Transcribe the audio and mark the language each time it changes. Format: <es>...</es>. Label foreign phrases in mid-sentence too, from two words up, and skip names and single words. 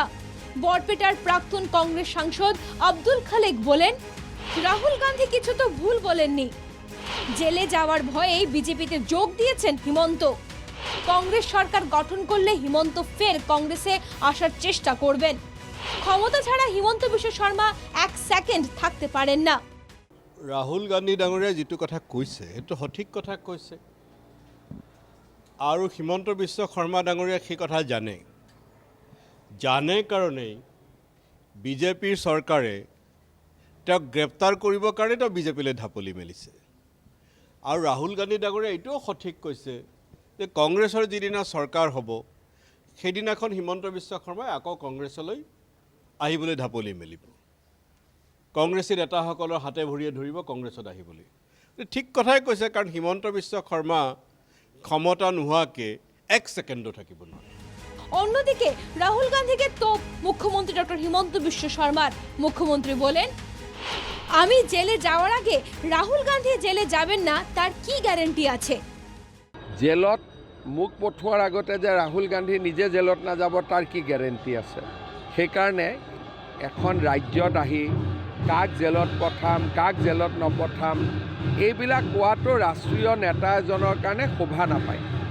<bn>বরপেটার প্রাক্তন কংগ্রেস সাংসদ আব্দুল খালেক বলেন, রাহুল গান্ধী কিছু তো ভুল বলেননি। জেলে যাওয়ার ভয়েই বিজেপিতে যোগ দিয়েছেন হিমন্ত। কংগ্রেস সরকার গঠন করলে হিমন্ত ফের কংগ্রেসে আসার চেষ্টা করবেন। ক্ষমতা ছাড়া হিমন্ত বিশ্ব শর্মা এক সেকেন্ড থাকতে পারেন না।</bn> <as>রাহুল গান্ধী ডাঙৰীয়াই যিটো কথা কৈছে সেইটো সঠিক কথা কৈছে, আৰু হিমন্ত বিশ্ব শৰ্মা ডাঙৰীয়াই সেই কথা জানে কাৰণেই বিজেপিৰ চৰকাৰে তেওঁক গ্ৰেপ্তাৰ কৰিবৰ কাৰণে তেওঁ বিজেপিলৈ ঢাপলি মেলিছে। আৰু ৰাহুল গান্ধী ডাঙৰীয়াই এইটোও সঠিক কৈছে যে কংগ্ৰেছৰ যিদিনা চৰকাৰ হ'ব সেইদিনাখন হিমন্ত বিশ্ব শৰ্মাই আকৌ কংগ্ৰেছলৈ আহিবলৈ ঢাপলি মেলিব। কংগ্ৰেছী নেতাসকলৰ হাতে ভৰিয়ে ধৰিব কংগ্ৰেছত আহিবলৈ। ঠিক কথাই কৈছে, কাৰণ হিমন্ত বিশ্ব শৰ্মা ক্ষমতা নোহোৱাকৈ এক ছেকেণ্ডো থাকিব নোৱাৰে।</as> <bn>অন্যদিকে রাহুল গান্ধীকে তোপ মুখ্যমন্ত্রী ডক্টর হিমন্ত বিশ্ব শর্মার। মুখ্যমন্ত্রী বলেন, আমি জেলে যাওয়ার আগে রাহুল গান্ধী জেলে যাবেন না তার কি গ্যারান্টি আছে?</bn> <as>জেলত মুখ পঠোৱাৰ আগতে যে ৰাহুল গান্ধী নিজে জেলত নাযাব তাৰ কি গ্যাৰেণ্টি আছে? সেইকাৰণে এখন ৰাজ্যত আহি কাক জেলত পঠাম, কাক জেলত নপঠাম, এইবিলাক কোৱাটো ৰাষ্ট্ৰীয় নেতা এজনৰ কাৰণে শোভা নাপায়।</as>